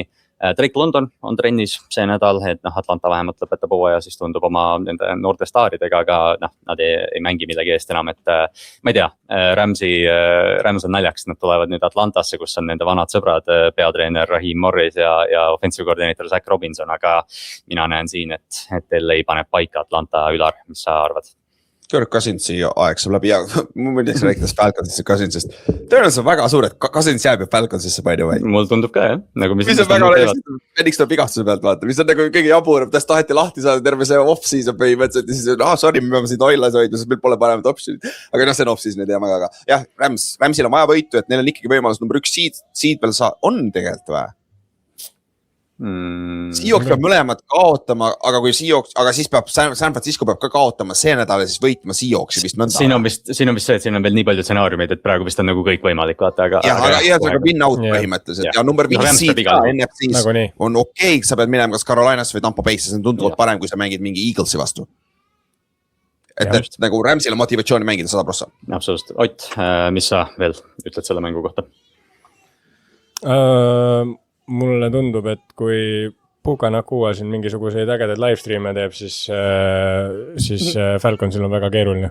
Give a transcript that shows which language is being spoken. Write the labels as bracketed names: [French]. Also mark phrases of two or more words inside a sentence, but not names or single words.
[Estonian] Drake London on trennis see nädal, et Atlanta vähemalt lõpetab hooaja, siis tundub oma nende noorte staaridega, aga nad ei mängi millegi eest enam, et ma ei tea, Rams on naljaks, nad tulevad nüüd Atlantasse, kus on nende vanad sõbrad, peatreener Raheem Morris ja offensive koordineeter Zach Robinson, aga mina näen siin, et LA paneb paika Atlanta. Ülar, mis sa arvad? Kirk Cousinsi aeg saab läbi ja ma mõtleks rääkides Falconsist Cousinsist. Tõenäoliselt on väga suur, et Cousins jääb ju Falconsisse [English] by the way. [Estonian] Mul tundub ka jah. Nagu mis on väga olemas, Phoenix tuleb igastuse pealt vaata, mis on nagu kõige jaburam, täst taheti lahti saada terve see off-season põhimõtteliselt ja siis sorry, me peame siin Oilas hoidma, sest meil pole paremat optionit. Aga see on off-season, ei tea ma ka. Jah, Ramsil on vaja võitu, et neil on ikkagi võimalus number 1 seed peal on tegelikult või? Seahawks peab mõlemad kaotama, aga kui Seahawks, aga siis peab San Francisco peab ka kaotama see nädal ja siis võitma Seahawksi vist nõnda. Siin on vist see, et siin on veel nii palju stsenaariumid, et praegu vist on nagu kõik võimalik vaata, aga. Aga [English] win out [Estonian] põhimõtteliselt ja number 5 seed ka NFC-s on okei, sa pead minema kas Carolinas või Tampa Bay'sse, see on tunduvalt parem, kui sa mängid mingi Eaglesi vastu. Et nagu Ramsil on motivatsiooni mängida 100%. Absoluutselt. Ott, mis sa veel ütled selle mängu kohta? Mulle tundub, et kui Puka Nakua siin mingisuguseid ägedaid livestreame teeb, siis Falconsil on väga keeruline.